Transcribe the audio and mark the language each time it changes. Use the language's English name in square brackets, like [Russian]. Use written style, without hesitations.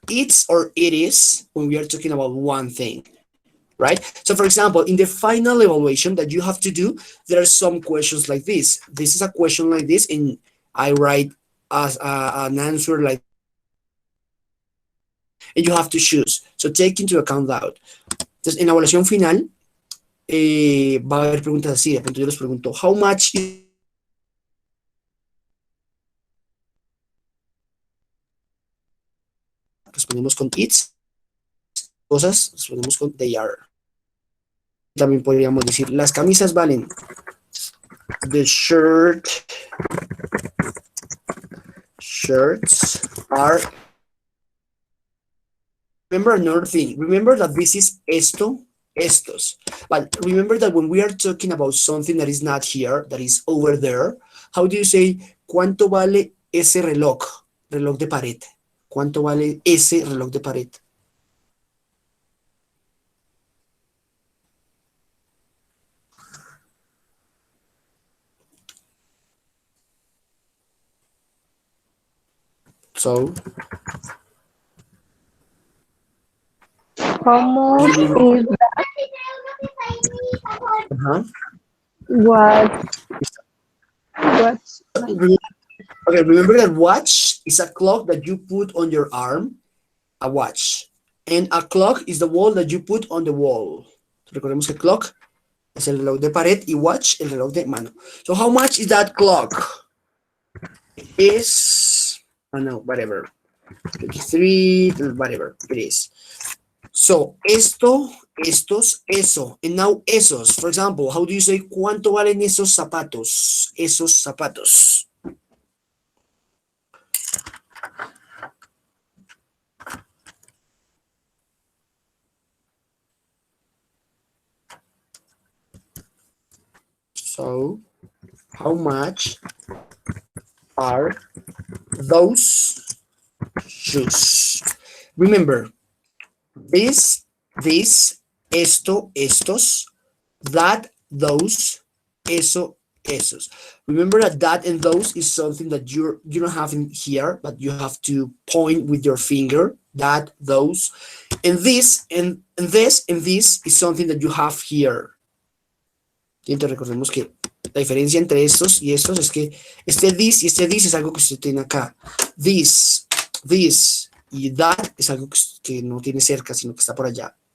[English] It's or it is when we are talking about one thing, right? So for example, in the final evaluation that you have to do, there are some questions like this. This is a question like this, and I write as an answer like, and you have to choose. So take into account that. [Spanish] Entonces, en la evaluación final, va a haber preguntas así. De pronto yo les pregunto, [English] how much is... [Spanish] Respondemos con it's, cosas, respondemos con [English] they are. [Spanish] También podríamos decir, las camisas valen. [English] The shirts are. Remember another thing. Remember that this is [Spanish] esto, estos. [English] But remember that when we are talking about something that is not here, that is over there, how do you say, [Spanish] ¿cuánto vale ese reloj? Reloj de pared. ¿Cuánto vale ese reloj de pared? [English] So, How much is that? What? Okay, remember that watch is a clock that you put on your arm, a watch. And a clock is the wall that you put on the wall. [Spanish] Recordemos que clock es el reloj de pared y watch el reloj de mano. [English] So how much is that clock? Is, I don't know, whatever. 23, whatever it is. [Spanish] So, esto, estos, eso. [English] And now [Spanish] esos. [English] For example, how do you say [Spanish] cuánto valen esos zapatos? Esos zapatos. [English] So, how much are those shoes? Remember, this, [Spanish] esto, estos, [English] that, those, [Spanish] eso, esos. [English] Remember that and those is something that you don't have in here, but you have to point with your finger. That, those, and this, and this, and this is something that you have here. [Spanish] Y entonces recordemos que la diferencia entre estos y estos es que este this y este this es algo que usted tiene acá. This y that es algo que no tiene cerca, sino que está por allá.